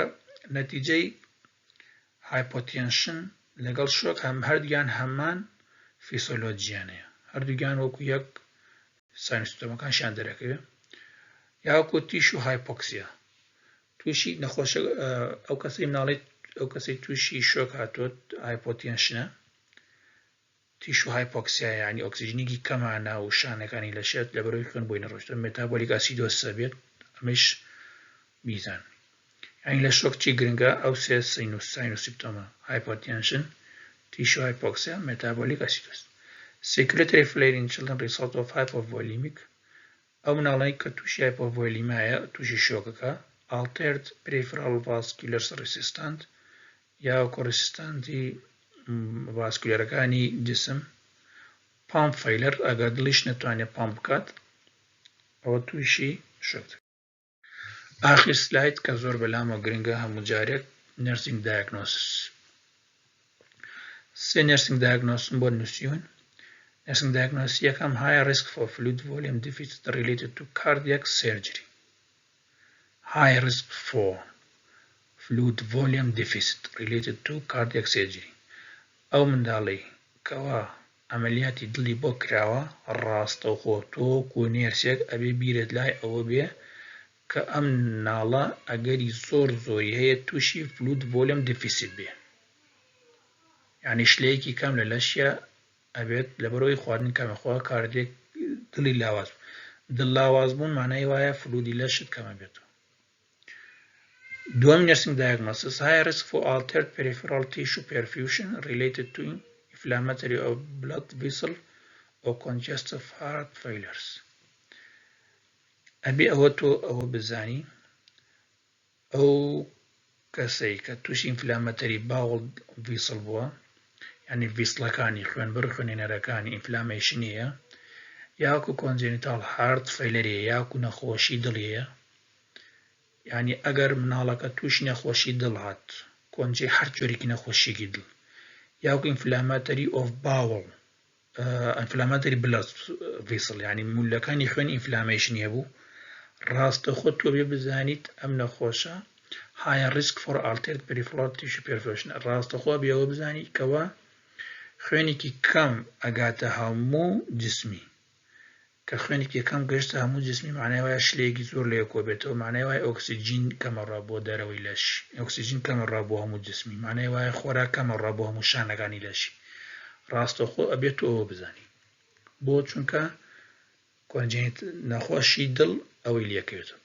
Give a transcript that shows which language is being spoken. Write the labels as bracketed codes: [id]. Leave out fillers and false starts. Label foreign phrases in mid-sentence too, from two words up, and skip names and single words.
[ckb] نەتیجەی hypotension لەگەڵ شۆک هەردووگیان هەمان فیسیۆلۆجیانەیە هەردووگیان وەکو یەک سایمپتۆمەکانشیان دەرەکەوێت یا وەکو [en] tissue hypoxia [ckb] تووشی نەخۆشە ئەو کەسەی مناڵێت ئەو کەسەی تووشی شۆک هاتووە هایپۆتێنشنە [en] tissue hypoxia [ckb] یعنی ئۆکسیژنێکی کەمانە و شانەکانی لەشێت لەبەرەوەی خوێن بۆی نەڕۆشتن مێتابۆلیک ئاسیدۆسە بێت ئەمەش بیزان یعنی لە شۆک چی گرنگە ئەو سێ سایمپتۆمە هایپۆتێنشن [en] tissue hypoxia, metabolic acidosis. Circulatory failure in children result of hypovolemic [ckb] أو مناڵەی کە تووشی hypovolemiایە تووشی شۆکەکە [en] altered peripheral vascular resistant [ckb] یا [en] resistant vascularەکانی [ckb] جسم [en] pump failure [ckb] ئەگەر دڵیش نەتوانێت پامپ بکات ئەوە تووشی شۆک آخر سلاید کە زۆر بەلامە گرنگە هەموو جارێک [en] nursing diagnosis. [ckb] سێ نرسینگ دایگنۆسم بۆ نووسیون. [en] Nursing diagnosis یەکەم high risk for fluid volume deficit related to cardiac surgery. High risk for fluid volume deficit related to cardiac surgery. [ckb] ئەو منداڵی کەوا ئەمەلیاتی دڵی بۆ کراوە ڕاستەوخۆ تۆ نێرسێک ئەبێ بیرت لای ئەوە بێ کە ئەم ناڵە ئەگەری زۆری هەیە تووشی [en] fluid volume deficit [ckb] بێ. یعنی شلەیەکی کەم لە لەشیە ئەبێت لەبەرەوەی خواردن کەمەخوا کاردێک دڵی لاواز دڵ لاواز بوون مانای وایە فلوودی لەشت کەمە بێتەوە. [en] دووەم nursing diagnosis high risk for altered peripheral tissue perfusion related to inflammatory of blood vessel or congestive heart failures. [ckb] ئەبێ ئەوە تۆ ئەوە بزانی ئەو کەسەی کە تووشی [en] inflammatory bowel vessel [ckb] بووە یعنی ڤیسڵەکانی خوێنبەر خوێنێنەرەکانی ئینفلامێشنیە یاکو [en] congenital heart failure [ckb] یاکو نەخۆشی دڵیە یعنی ئەگەر مناڵەکە تووشی نەخۆشی دڵ هات کۆنجێ هەر جۆرێکی نەخۆشیێکی دڵ یاکو [en] inflammatory of bowel inflammatory blood vessel [ckb] یعنی مولەکانی خوێن ئینفلامێشنیە بوو ڕاستەخۆ تۆ بێ بزانیت ئەم نەخۆشە [en] high risk for altered peripheral tissue perfusion [ckb] ڕاستەخۆ بێەوە بزانی کەوە خوێنێکی کەم ئەگاتە هەموو جسمی کە خوێنێکی کەم گەشتە هەموو جسمی معنای وایە شلەیەکی زۆر لێ کۆبێتەوە معنای وایە ئۆکسیجین کەمەڕا بۆ دەرەوەی لەش ئۆکسیجین کەمەڕا بۆ هەموو جسمی معنای وایە خۆراک کەمەڕا بۆ هەموو شانەکانی لەشی ڕاستەخۆ ئەبێت ئەوە بزانی بۆ چونکە congenital نەخۆشی دڵ ئەوەی لێکەوێتەوە.